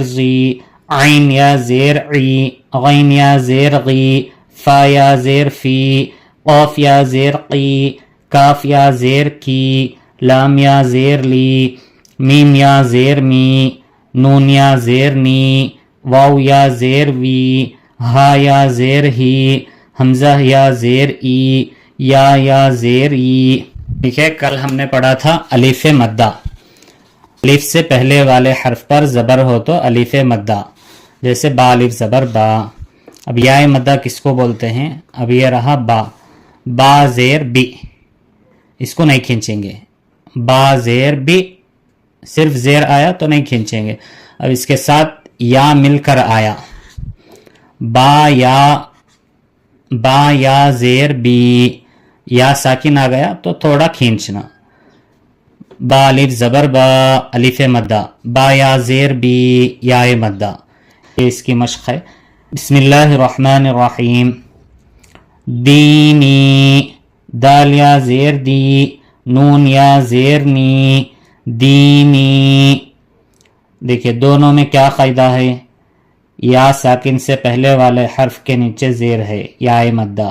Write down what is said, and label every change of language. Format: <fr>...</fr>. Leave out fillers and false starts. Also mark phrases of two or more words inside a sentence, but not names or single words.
<ur>زی، عین یا زیر عی، غین یا زیر غی، فا یا زیر فی، قاف یا زیر قی، کاف یا زیر کی، لام یا زیر لی، میم یا زیر می، نون یا زیر نی، واو یا زیر وی، ہا یا زیر ہی، حمزہ یا زیر ای، یا زیر ای۔ ٹھیک ہے، کل ہم نے پڑھا تھا الف مدہ۔ الف سے پہلے والے حرف پر زبر ہو تو الف مدہ، جیسے با الف زبر با۔ اب یا مدہ کس کو بولتے ہیں؟ اب یہ رہا با، با زیر بی، اس کو نہیں کھینچیں گے۔ با زیر بی، صرف زیر آیا تو نہیں کھینچیں گے۔ اب اس کے ساتھ یا مل کر آیا، با یا زیر بی، یا ساکن آ گیا تو تھوڑا کھینچنا۔ با الف زبر با، الف مدہ، با یا زیر بی، یا مدہ۔ یہ اس کی مشق ہے۔</ur> <ar>بسم اللہ الرحمن الرحیم۔</ar> <ur>دینی، دال یا زیر دی، نون یا زیر نی، دینی۔ دیکھیں دونوں میں کیا قاعدہ ہے؟ یا ساکن سے پہلے والے حرف کے نیچے زیر ہے، یا مدہ۔</ur>